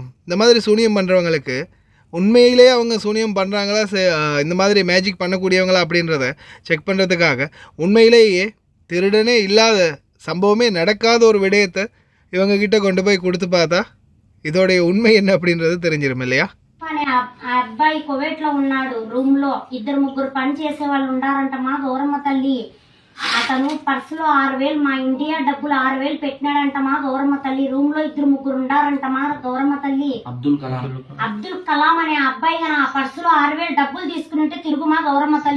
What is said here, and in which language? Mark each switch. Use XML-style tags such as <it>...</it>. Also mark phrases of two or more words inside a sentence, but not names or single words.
<ta>இந்த மாதிரி சூனியம் பண்ணுறவங்களுக்கு உண்மையிலே அவங்க சூனியம் பண்ணுறாங்களா, இந்த மாதிரி மேஜிக் பண்ணக்கூடியவங்களா அப்படின்றத செக் பண்ணுறதுக்காக உண்மையிலேயே திருடனே இல்லாத சம்பவமே நடக்காத ஒரு விடயத்தை இவங்கக்கிட்ட கொண்டு போய் கொடுத்து பார்த்தா இதோடைய உண்மை என்ன அப்படின்றது தெரிஞ்சிடும் இல்லையா?</ta> <te>అబ్బాయి కువైట్ లో ఉన్నాడు. రూమ్ లో 2-3 పని చేసే వాళ్ళు ఉండారంట మా గౌరమ్మ తల్లి. అతను పర్సులో 6,000 మా ఇండియా డబ్బులు 6,000 పెట్టినాడంట మా గౌరమ్మ తల్లి. రూమ్ లో 2-3 ఉండారంట మా గౌరమ్మ తల్లి. అబ్దుల్ కలాం అనే అబ్బాయి గన ఆ పర్సులో 6,000 డబ్బులు తీసుకుని ఉంటే తిరుగు మా గౌరమ్మ తల్లి.</te>